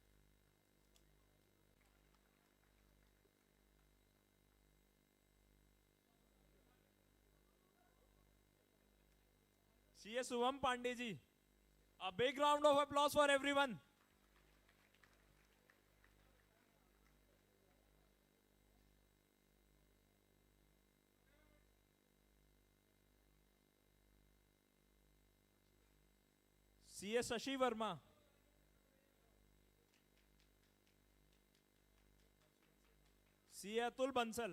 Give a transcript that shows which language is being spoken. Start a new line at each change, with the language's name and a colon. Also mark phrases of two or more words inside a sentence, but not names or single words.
English: CA Subham Pandey ji. A big round of applause for everyone. CA Shashi Verma. CA Atul Bansal.